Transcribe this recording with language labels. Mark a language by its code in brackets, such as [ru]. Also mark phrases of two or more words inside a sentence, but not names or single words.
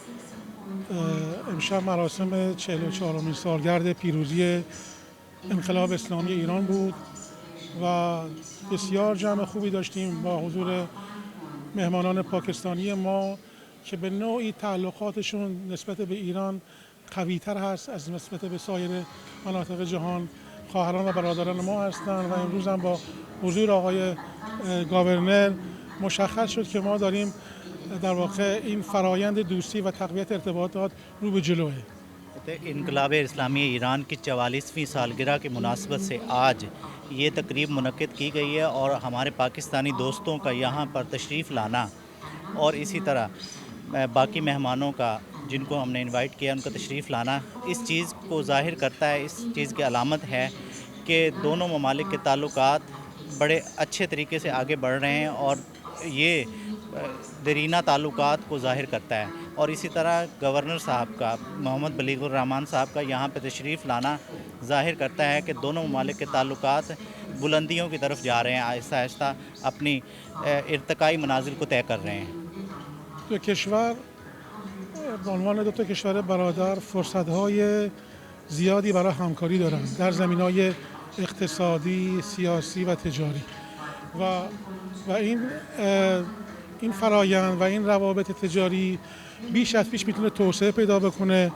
[fa] امشب مراسم 44مین سالگرد پیروزی انقلاب اسلامی ایران بود و بسیار جمع خوبی داشتیم با حضور مهمانان پاکستانی ما که به نوعی تعلقاتشون نسبت به ایران قوی‌تر هست از نسبت به سایر مناطق جهان. خواهران و برادران ما هستند و امروز هم با حضور آقای گاورنر مشخص شد که ما داریم در واقع این فرایند دوستی و تقویت ارتباطات رو به جلوه. [ur] انقلاب اسلامی ایران کی 44ویں سالگرہ کی مناسبت سے آج یہ تقریب منعقد کی گئی ہے اور ہمارے پاکستانی دوستوں کا یہاں پر تشریف لانا اور اسی طرح باقی مہمانوں کا جن کو ہم نے انوائٹ کیا ان کا تشریف لانا اس چیز کو ظاہر کرتا ہے، اس چیز کی علامت ہے کہ دونوں ممالک کے تعلقات بڑے اچھے طریقے سے آگے بڑھ رہے ہیں اور یہ دیرینہ تعلقات کو ظاہر کرتا ہے۔ اور اسی طرح گورنر صاحب کا محمد بلیغ الرحمان صاحب کا یہاں پہ تشریف لانا ظاہر کرتا ہے کہ دونوں ممالک کے تعلقات بلندیوں کی طرف جا رہے ہیں، آہستہ آہستہ اپنی ارتقائی منازل کو طے کر رہے ہیں۔ [fa] دو کشور به عنوان دو تا کشور برادر فرصت‌های زیادی برای همکاری دارند در زمینه‌های اقتصادی، سیاسی و تجاری و این فرایند و این روابط تجاری بیش از پیش میتونه توسعه پیدا بکنه.